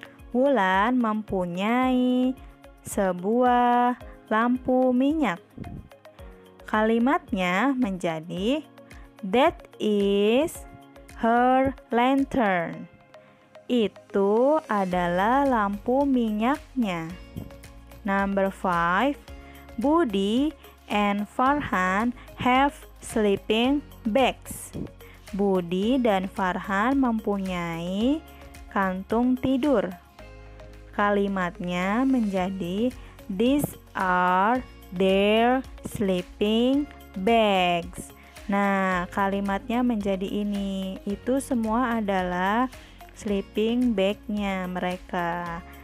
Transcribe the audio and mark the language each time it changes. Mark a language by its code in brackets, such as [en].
[id] Wulan mempunyai sebuah lampu minyak. Kalimatnya menjadi [en] that is her lantern. [id] Itu adalah lampu minyaknya. [en] Number 5. Budi and Farhan have sleeping bags. [id] Budi dan Farhan mempunyai kantung tidur. Kalimatnya menjadi [en] these are their sleeping bags. [id] Nah, kalimatnya menjadi ini. Itu semua adalah sleeping bag-nya mereka.